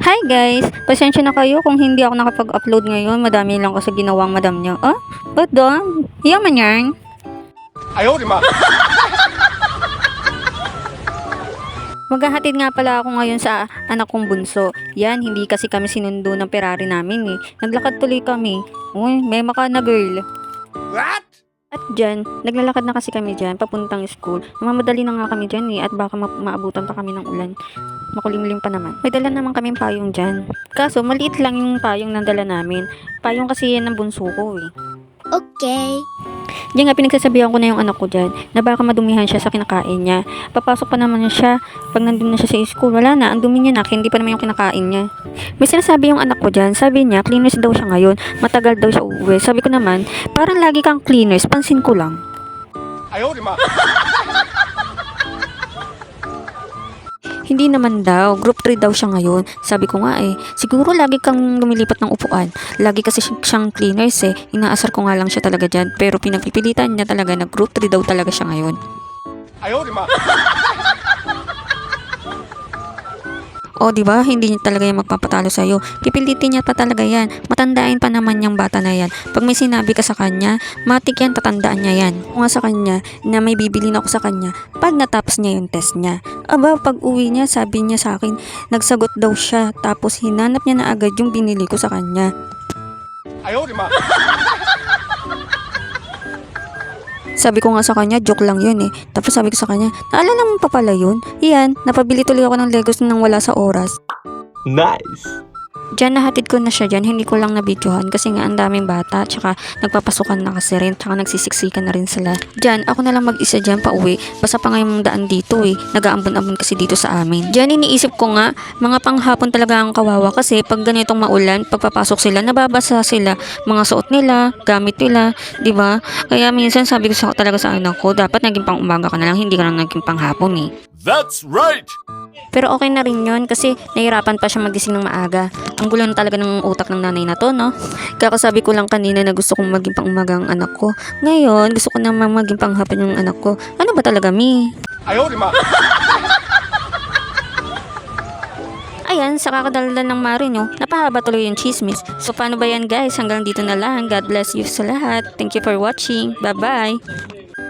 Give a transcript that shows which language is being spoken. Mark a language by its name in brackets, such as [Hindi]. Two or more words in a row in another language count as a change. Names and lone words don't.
[Filipino] guys, pasensya na kayo kung hindi ako nakapag-upload ngayon. Madami lang kasi ginawang madam niya. Oh, ba't doon? Yaman yan. [Chinese] 哎呦我的妈！ [Filipino] Maghahatid nga pala ako ngayon sa anak kong bunso. Yan, hindi kasi kami sinundo ng Ferrari namin eh. Naglakad tuloy kami. Uy, may maka na girl. What? At dyan, naglalakad na kasi kami dyan, papuntang school. Namamadali na nga kami dyan eh, at baka maabutan pa kami ng ulan. Makulimlim pa naman. May dala naman kaming payong dyan. Kaso, maliit lang yung payong ng dala namin. Payong kasi yan ng bunso ko eh. Okay. Diyan nga pinagsasabihan ko na yung anak ko dyan na baka madumihan siya sa kinakain niya. Papasok pa naman siya pag nandun na siya sa school. Wala na, ang dumi niya na, hindi pa naman yung kinakain niya. May sinasabi yung anak ko dyan, sabi niya cleaners daw siya ngayon, matagal daw siya uuwi. Sabi ko naman, parang lagi kang cleaners, pansin ko lang. [Chinese] 哎呦我的妈！ [Filipino] Hindi naman daw, group 3 daw siya ngayon. Sabi ko nga eh, siguro lagi kang lumilipat ng upuan. Lagi kasi siyang cleaners eh. Inaasar ko nga lang siya talaga dyan. Pero pinagpipilitan niya talaga na group 3 daw talaga siya ngayon. [Chinese] 哎呦我的妈！ [Filipino] O diba, hindi niya talaga yan magpapatalo sa'yo. Pipilitin niya pa talaga yan. Matandain pa naman yung bata na yan. Pag may sinabi ka sa kanya, matik yan, tatandaan niya yan. Kung nga sa kanya, na may bibilin ako sa kanya, pag natapos niya yung test niya. Aba, pag uwi niya, sabi niya sa akin, nagsagot daw siya. Tapos hinanap niya na agad yung binili ko sa kanya. [Chinese] 哎呦我的妈！ [Filipino] Sabi ko nga sa kanya, joke lang yun eh. Tapos sabi ko sa kanya, naalala mo pa pala yun? Iyan, napabili tuloy ako ng Legos nang wala sa oras. Nice. Diyan nahatid ko na siya dyan, hindi ko lang nabidyohan kasi nga ang daming bata, tsaka nagpapasukan na kasi rin, tsaka nagsisiksikan na rin sila. Diyan, ako na lang mag-isa dyan pa uwi, basta pa nga yung daan dito eh, nag-aambon-ambon kasi dito sa amin. Diyan iniisip ko nga, mga panghapon talaga ang kawawa kasi pag ganitong maulan, pagpapasok sila, nababasa sila, mga suot nila, gamit nila, di ba? Kaya minsan sabi ko talaga sa anak ko, dapat naging pang umaga ka na lang, hindi ka lang naging panghapon eh. [English] That's right. [Filipino] Pero okay na rin yun kasi nahirapan pa siya magising ng maaga. Ang gulo na talaga ng utak ng nanay na to, no? Kakasabi ko lang kanina na gusto kong maging pang-umaga ang anak ko. Ngayon, gusto ko naman maging panghapon yung anak ko. Ano ba talaga, Mi? [Chinese] 哎呦我的妈！ [Filipino] Ayan, sa kakadaldal ng Marino, napahaba tuloy yung chismis. So, paano ba yan guys? Hanggang dito na lang. [English] God bless you [Filipino] sa lahat. [English] Thank you for watching. Bye-bye!